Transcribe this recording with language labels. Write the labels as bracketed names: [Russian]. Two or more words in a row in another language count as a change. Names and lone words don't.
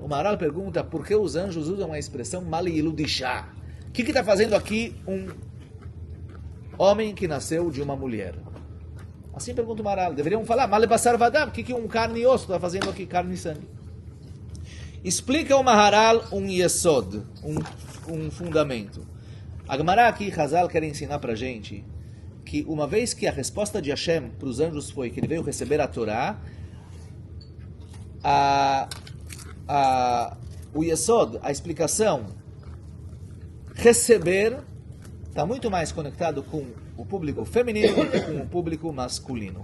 [Portuguese] O Maharal pergunta por que os anjos usam a expressão Maliludishá. O que está fazendo aqui um homem que nasceu de uma mulher? Assim pergunta o Maharal. Deveriam falar, [Hebrew] מה לבשר ודם, [Portuguese] o que um carne e osso está fazendo aqui, carne e sangue? Explica o Maharal um yesod, um fundamento. A Gemara aqui, Hazal, quer ensinar para a gente que uma vez que a resposta de Hashem para os anjos foi que ele veio receber a Torá, o yesod, a explicação, receber, está muito mais conectado com o público feminino do que com o público masculino.